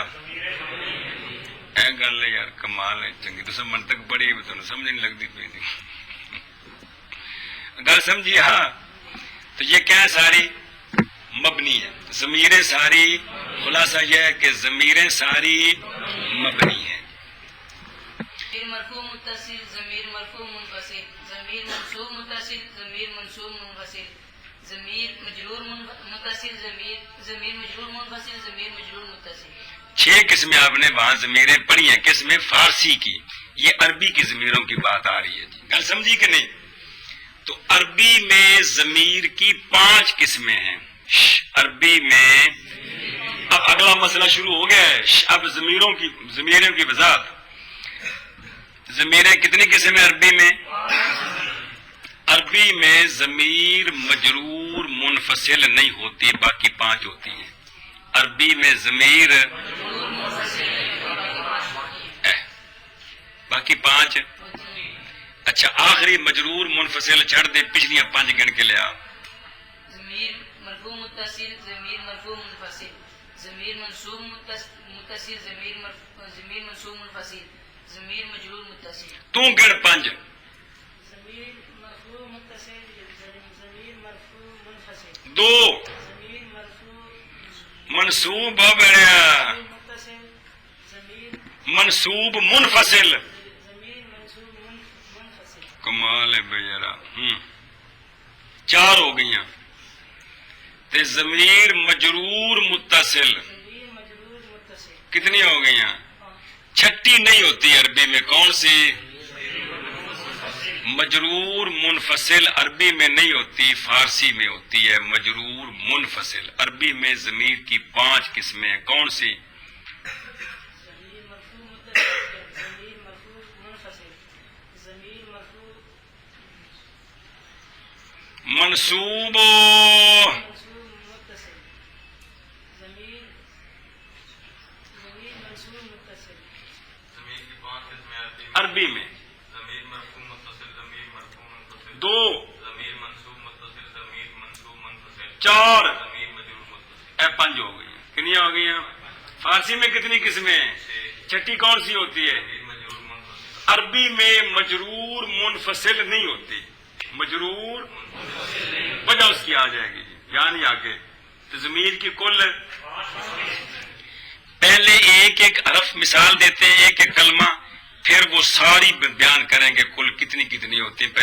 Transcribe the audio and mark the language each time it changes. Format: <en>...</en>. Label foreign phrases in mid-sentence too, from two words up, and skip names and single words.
<pa>اے گل ہے یار کمال ہے، چنگی تو سب منطق پڑھی تو سمجھ نہیں لگتی پی گل سمجھی؟</pa> <ur>ہاں تو یہ کیا ہے؟ ساری مبنی ہے، ضمیریں ساری، خلاصہ یہ ہے کہ ضمیریں ساری مبنی ہیں۔ ضمیر مرفوع متصل، ضمیر مرفوع منفصل، ضمیر منصوب متصل، ضمیر منصوب منفصل، ضمیر مجرور متصل، ضمیر مجرور منفصل، ضمیر مجرور متصل۔ 6 قسمیں آپ نے وہاں ضمیریں پڑھی ہیں، کس میں؟ فارسی کی، یہ عربی کی ضمیروں کی بات آ رہی ہے جی،</ur> <pa>گل سمجھی</pa> <ur>کہ نہیں؟ تو عربی میں ضمیر کی 5 قسمیں ہیں، عربی میں اب اگلا مسئلہ شروع ہو گیا ہے، اب ضمیروں کی وضاحت۔ ضمیریں کتنی قسم ہیں عربی میں؟ عربی میں ضمیر مجرور منفصل نہیں ہوتی، باقی 5 ہوتی ہیں عربی میں ضمیر، باقی 5۔</ur> <pa>اچھا آخری مجرور منفصل چھڑ دے، پچھلیاں 5 گن کے لے آ۔</pa> <ur>ضمیر مرفوع متصل، ضمیر مرفوع منفصل، ضمیر منصوب متصل، ضمیر منصوب منفصل، ضمیر مجرور متصل۔ تو گن 5۔ ضمیر مرفوع متصل، ضمیر مرفوع منفصل، 2 ضمیر مرفوع منصوب ہو گیا، متصل، ضمیر منصوب منفصل، ضمیر منصوب منفصل۔ کمال ہے بھائی ذرا 4 ہو گئیاں۔ تے ضمیر مجرور متصل ضمیر مجرور متصل، کتنی ہو گئیاں؟ 6 نہیں ہوتی عربی میں، کون سی؟ مجرور منفصل عربی میں نہیں ہوتی، فارسی میں ہوتی ہے مجرور منفصل۔ عربی میں ضمیر کی 5 قسمیں ہیں، کون سی؟ ضمیر مرفوع متصل، ضمیر مرفوع منفصل، ضمیر مرفوع منصوب منصوب متصل، ضمیر منصوب متصل۔ عربی میں ضمیر مرفوع متصل، ضمیر مرفوع منفصل، 2 ضمیر منصوب متصل، ضمیر منصوب منفصل، 4 ضمیر مجرور متصل۔ اے 5 ہو گئی، کتنی ہو گئی ہیں؟ فارسی میں کتنی قسمیں ہیں؟ 6 کون سی ہوتی ہے؟ ضمیر مجرور منفصل، عربی میں مجرور منفصل نہیں ہوتی، مجرور وجہ اس کی آ جائے گی جی، یعنی آگے تو ضمیر کی کل پہلے ایک حرف مثال دیتے ہیں، ایک کلمہ، پھر وہ ساری بیان کریں گے کل کتنی ہوتی ہیں۔</ur>